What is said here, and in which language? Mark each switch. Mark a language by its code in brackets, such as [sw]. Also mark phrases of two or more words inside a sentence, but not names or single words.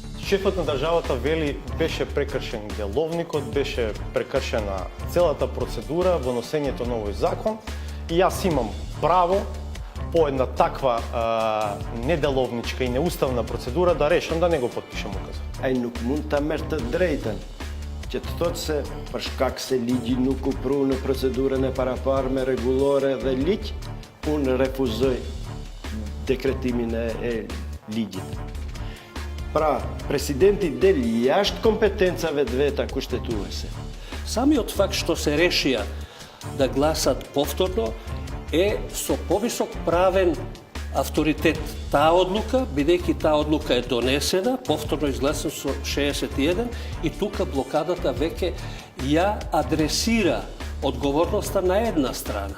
[mk] Шефот на државата вели беше прекршен деловникот, беше прекршена целата процедура во носењето на овој закон и јас имам право по една таква неделовничка и неуставна процедура да решам да не го подпишам указот. [sq] Ai nuk mund ta merr të drejtën që të thotë se për shkak se ligji nuk u pru në procedurën e paraparme rregullore dhe ligj, unë refuzoj dekretimin e ligjit. Pra, presidenti del jashtë kompetencave të veta kushtetuese. [mk] Самиот факт што се решија да гласат повторно е со повисок правен авторитет таа одлука, бидејќи таа одлука е донесена, повторно изгласена со 61 и тука блокадата веќе ја адресира одговорноста на една страна.